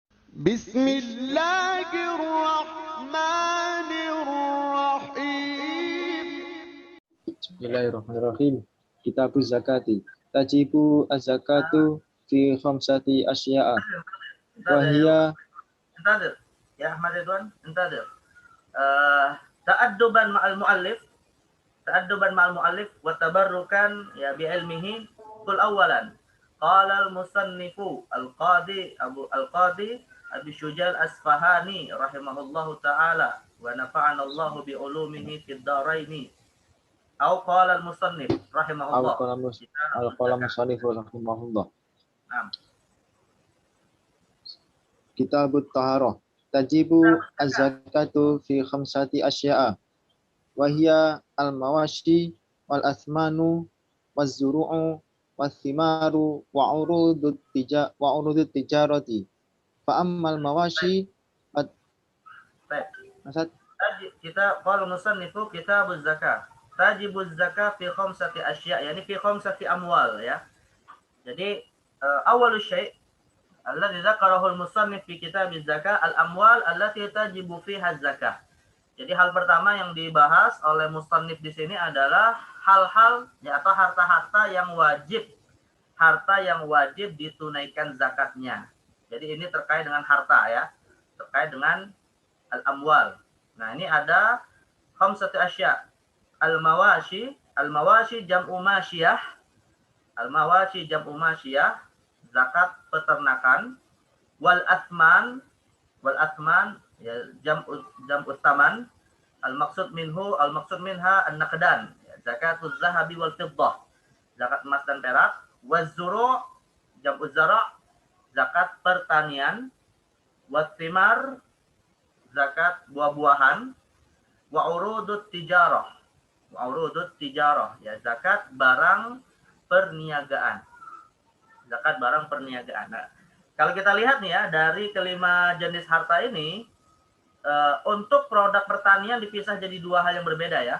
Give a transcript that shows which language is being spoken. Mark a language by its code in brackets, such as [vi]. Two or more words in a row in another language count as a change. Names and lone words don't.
[ar] بسم الله الرحمن الرحيم. بسم الله الرحمن الرحيم. كتاب الزكاة. تجب الزكاة في خمسة أشياء. Wahia انتظر يا أحمد رضوان انتظر. تأدبا مع المؤلف وتبركا يا بعلمه. قل أولا قال المصنف القاضي أبي شجاع الأصفهاني رحمه الله تعالى ونفعنا الله بعلومه في الدارين. أو قال المصنف رحمه الله. القلم مصنف رحمه الله. نعم. كتاب الطهارة. تجب الزكاة في خمسة أشياء. وهي المواشي والأثمان والزروع والثمار وعروض التجارة. فأما المواشي kita قال مصنف كتاب الزكاة. تجب الزكاة في خمسة أشياء يعني في خمسة أموال ya. Jadi أول شيء الذي ذكره المصنف في كتاب الزكاة الأموال التي تجب فيها الزكاة. [id] Jadi hal pertama yang dibahas oleh musannif di sini adalah hal-hal ya, atau harta-harta yang wajib ditunaikan zakatnya. Jadi ini terkait dengan harta ya, terkait dengan al-amwal. Nah, ini ada [ar] خمسة أشياء'. المواشي جمع ماشية. المواشي جمع ماشية, [id] zakat peternakan. [ar] والأثمان ya جمع ثمن. المقصود منها النقدان ya زكاة الذهب والفضة, [id] zakat emas dan perak. [ar] والزروع جمع زرع', [id] zakat pertanian. Wath-thimar, zakat buah-buahan. [ar] وعروض التجارة, ya, [id] zakat barang perniagaan. Nah, kalau kita lihat nih ya, dari kelima jenis harta ini, untuk produk pertanian dipisah jadi dua hal yang berbeda ya.